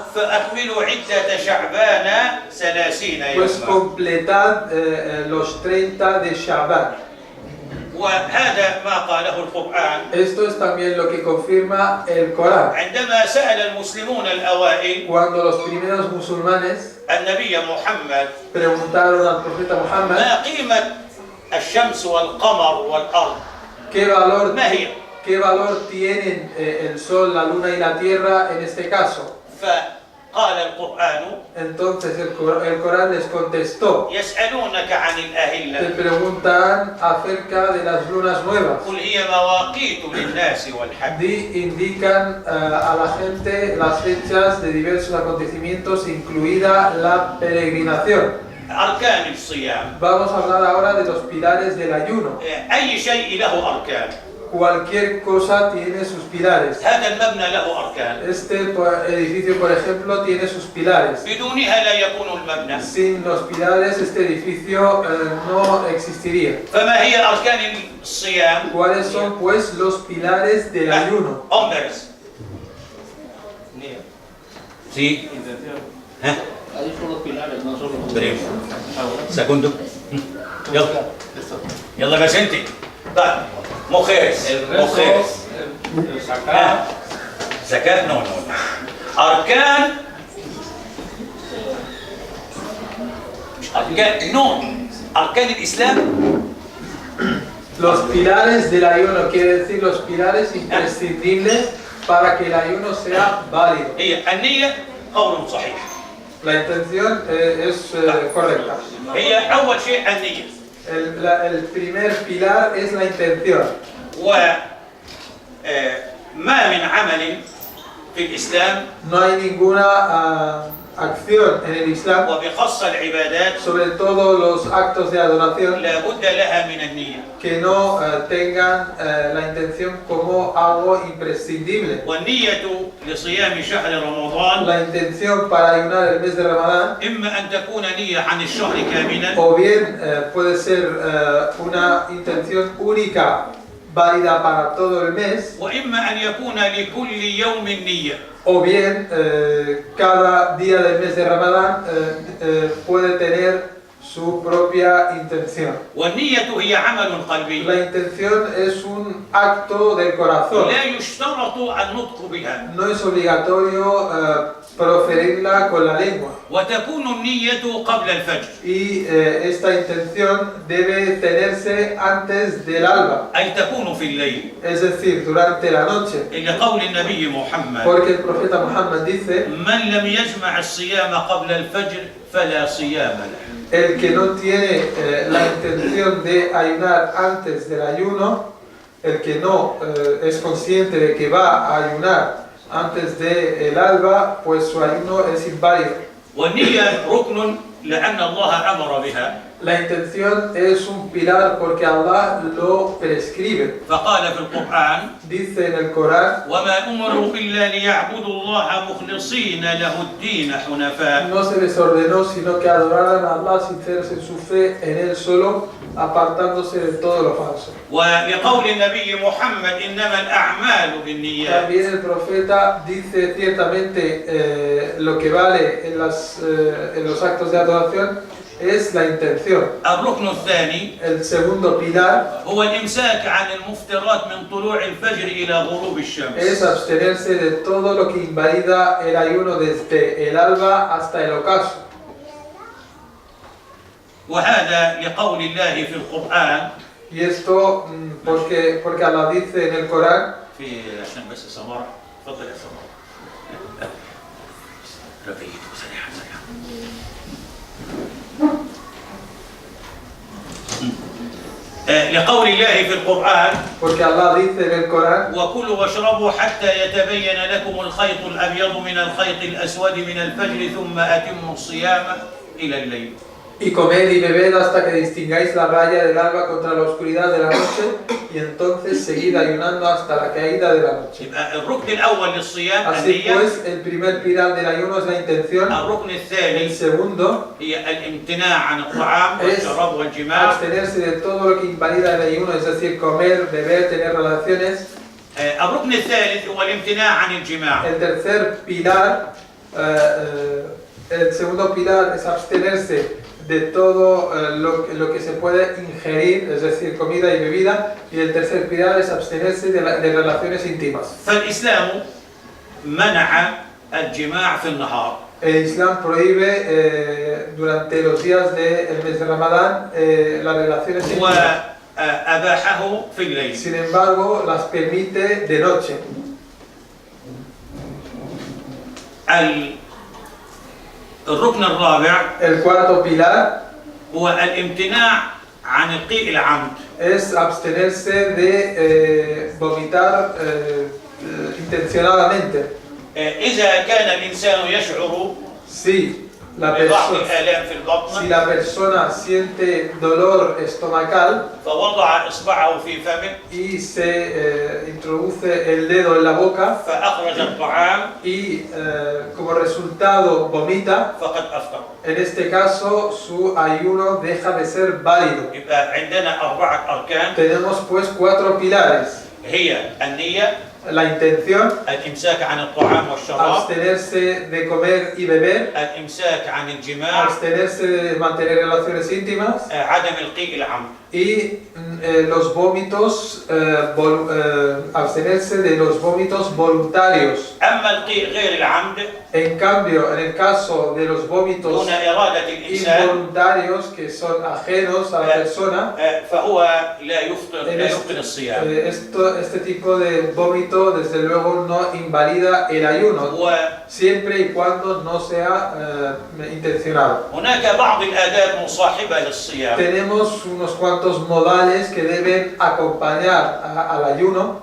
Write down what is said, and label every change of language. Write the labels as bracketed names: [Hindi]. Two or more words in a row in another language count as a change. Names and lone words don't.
[Arabic] فأكملوا عدة شعبان 30 pues يوما. [Spanish] completad los 30 de Sha'ban. [Arabic] وهذا ما قاله القرآن [Spanish] Esto es también lo que confirma el Corán. [Arabic] عندما سأل المسلمون الأوائل [Spanish] Cuando los primeros musulmanes [Arabic] النبي محمد [Spanish] preguntaron al profeta Muhammad [Arabic] ما قيمة الشمس والقمر والأرض [Spanish] qué valor tienen el sol, la luna y la tierra en este caso. [Arabic] قال القرآن [Spanish] Entonces el Corán les contestó, [Arabic] يسألونك عن [Spanish] te [Arabic] الأهلة [Spanish] preguntan acerca de las lunas nuevas. [Arabic] قل هي مواقيت للناس والحج [Spanish] Indican a la gente las fechas de diversos acontecimientos, incluida la peregrinación. [Arabic] أركان الصيام. [Spanish] Vamos a hablar ahora de los pilares del ayuno. [Arabic] أي شيء له أركان. [Spanish] Cualquier cosa tiene sus pilares. [Arabic] هذا المبنى له أركان. [Spanish] Este edificio, por ejemplo, tiene sus pilares. [Arabic] بدونها لا يكون المبنى. [Spanish] Sin los pilares, este edificio no existiría. [Arabic] فما هي أركان الصيام؟ [Spanish] ¿Cuáles son, pues, los pilares del ayuno? أمبرس. Sí. Intención. ها. Ahí son los pilares, no solo los بريم. Ah, bueno. Segundo. [Arabic] يلا. [Spanish] Esto. [Arabic] يلا بس انت. طيب. [Spanish] Mujeres. El resto, Mujeres. el sacar, [Arabic] زكاة no. أركان أركان الإسلام. [Spanish] Los pilares del ayuno quiere decir los pilares imprescindibles para que el ayuno sea válido. [Arabic] هي النية قول صحيح. [Spanish] La intención es correcta. [Arabic] هي أول شيء النية. [Spanish] El primer pilar es la intención. [Arabic] وما من عمل في الإسلام [Spanish] No hay ninguna acción en el Islam, [Arabic] وبخاصة العبادات [Spanish] sobre todo los actos de adoración, [Arabic] لا بد لها من النية. [Spanish] que no tengan la intención como algo imprescindible. [Arabic] والنية لصيام شهر رمضان [Spanish] La intención para ayunar el mes de Ramadán, [Arabic] إما أن تكون نية عن الشهر كاملا [Spanish] o bien puede ser una intención única, válida para todo el mes, [Arabic] وإما أن يكون لكل يوم نية. [Spanish] o bien cada día del mes de Ramadán puede tener su propia intención. [Arabic] والنية هي عمل [Spanish] La [Arabic] قلبي [Spanish] intención es un acto del corazón. [Arabic] لا يشترط النطق بها. [Spanish] No es obligatorio proferirla con la lengua. [Arabic] وتكون النية قبل الفجر. [Spanish] Y esta intención debe tenerse antes del alba, [Arabic] أي تكون في الليل. [Spanish] es decir, durante la noche. [Arabic] لقول النبي محمد [Spanish] Porque el profeta Muhammad dice, [Arabic] من لم يجمع الصيام قبل الفجر فلا صيام له. [Spanish] el que no tiene la intención de ayunar antes del ayuno, el que no es consciente de que va a ayunar antes del alba, pues su ayuno es inválido. [Arabic] والنية ركن لأن الله أمر بها. [Spanish] La intención es un pilar porque Allah lo prescribe. [Arabic] فقال في القرآن [Spanish] Dice en el Corán, [Arabic] وما أمروا إلا ليعبدوا الله مخلصين له الدين حنفاء. [Spanish] no se les ordenó sino que adoraran a Allah sinceros en su fe en Él solo, apartándose de todo lo falso. [Arabic] ولقول النبي محمد إنما الأعمال بالنيات. [Spanish] También el profeta dice ciertamente lo que vale en los actos de adoración es la intención. [Arabic] الركن الثاني [Spanish] El segundo pilar [Arabic] هو الإمساك عن المفطرات من طلوع الفجر إلى غروب [Spanish] es [Arabic] الشمس. [Spanish] abstenerse de todo lo que invalida el ayuno desde el alba hasta el ocaso. [Arabic] وهذا لقول الله في القرآن [Spanish] Y esto porque Allah dice en el Corán, [Arabic] في عشان بس سمارة تفضل يا سمارة. رفيق سريعا لقول الله في القرآن [Spanish] porque Allah dice en el Corán, [Arabic] وكلوا واشربوا حتى يتبين لكم الخيط الأبيض من الخيط الأسود من الفجر ثم أتموا الصيام إلى الليل. [Spanish] y comed y bebed hasta que distingáis la raya del alba contra la oscuridad de la noche, y entonces seguid ayunando hasta la caída de la noche. [Arabic] يبقى الركن الأول للصيام [Spanish] Así [Arabic] النية. [Spanish] pues, el primer pilar del ayuno es la intención, [Arabic] الركن [Spanish] el [Arabic] الثاني [Spanish] segundo, [Arabic] هي الامتناع عن الطعام والشراب والجماع. [Spanish] abstenerse de todo lo que invalida el ayuno, es decir, comer, beber, tener relaciones. [Arabic] الركن الثالث هو الامتناع عن الجماع. [Spanish] El tercer pilar, el segundo pilar es abstenerse de todo lo que se puede ingerir, es decir, comida y bebida, y el tercer pilar es abstenerse de relaciones íntimas. [Arabic] فالإسلام منع الجماع في النهار. [Spanish] El Islam prohíbe durante los días del mes de Ramadán las relaciones íntimas. [Arabic] وأباحه في الليل. [Spanish] Sin embargo, las permite de noche. [Arabic] الركن الرابع [Spanish] El cuarto pilar [Arabic] هو الامتناع عن القيء العمد. [Spanish] es abstenerse de vomitar intencionadamente. [Arabic] إذا كان الإنسان يشعر [Spanish] Si la [Arabic] بضعف [Spanish] persona, [Arabic] الآلام في [Spanish] si [Arabic] البطن [Spanish] la persona siente dolor estomacal [Arabic] فوضع إصبعه في فمه [Spanish] y se introduce el dedo en la boca [Arabic] فأخرج الطعام [Spanish] y como resultado vomita, [Arabic] فقد أفطر. [Spanish] en este caso su ayuno deja de ser válido. [Arabic] يبقى عندنا 4 أركان [Spanish] Tenemos pues 4 pilares: [Arabic] هي النية، [Spanish] la intención, [Arabic] الإمساك عن الطعام والشراب، [Spanish] abstenerse de comer y beber, [Arabic] الإمساك عن الجماع، [Spanish] abstenerse de mantener relaciones íntimas [Arabic] عدم القيء العمد. [Spanish] y los vómitos, abstenerse de los vómitos voluntarios. [Arabic] أما القيء غير العمد [Spanish] En cambio, en el caso de los vómitos [Arabic] دون إرادة الإنسان [Spanish] involuntarios que son ajenos a la persona, [Arabic] فهو لا يفطر [Spanish] en [Arabic] لا [Spanish] este, [Arabic] يفطر الصيام. [Spanish] este tipo de vómito desde luego no invalida el ayuno, siempre y cuando no sea intencionado. [Arabic] هناك بعض الآداب مصاحبة للصيام. [Spanish] Tenemos unos cuantos modales que deben acompañar al ayuno,